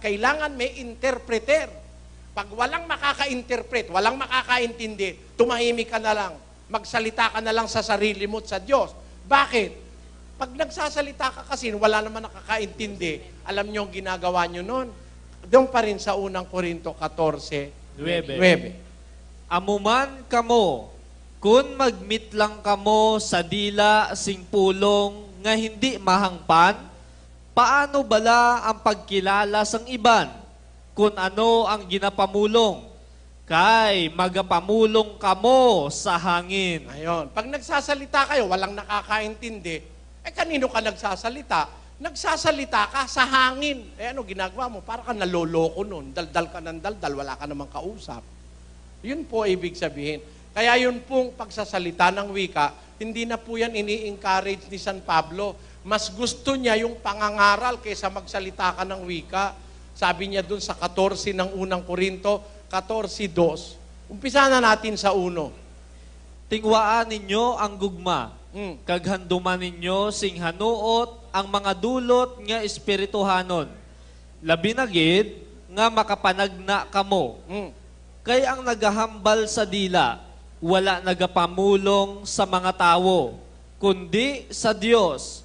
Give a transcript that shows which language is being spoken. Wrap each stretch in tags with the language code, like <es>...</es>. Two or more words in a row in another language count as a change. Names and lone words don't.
<tl>Kailangan may interpreter. Pag walang makaka-interpret, walang makakaintindi, tumahimik ka na lang. Magsalita ka na lang sa sarili mo at sa Diyos. Bakit? Pag nagsasalita ka kasi, wala naman nakakaintindi. Alam nyo ang ginagawa nyo nun? Doon pa rin sa unang Korinto 14:9.</tl> <hil>Amuman kamo, kun magmit lang kamo sa dila sing pulong nga hindi mahangpan, paano bala ang pagkilala sang iban? Kun ano ang ginapamulong? Kay magapamulong kamo sa hangin.</hil> <tl>Ayun. Pag nagsasalita kayo, walang nakakaintindi, eh kanino ka nagsasalita? Nagsasalita ka sa hangin. Eh ano ginagawa mo? Para ka naloloko nun. Daldal ka ng daldal, wala ka namang kausap. Yun po ibig sabihin. Kaya yun pong pagsasalita ng wika, hindi na po yan ini-encourage ni San Pablo. Mas gusto niya yung pangangaral kaysa magsalita ka ng wika. Sabi niya dun sa 14 ng unang Korinto, 14:2. Umpisa na natin sa 1.</tl> <hil>Tingwaan ninyo ang gugma, kaghanduman ninyo sing hanuot ang mga dulot nga espirituhanon. Labi na gid nga makapanagna kamo. Kay ang nagahambal sa dila, wala nagapamulong sa mga tawo, kundi sa Dios.</hil>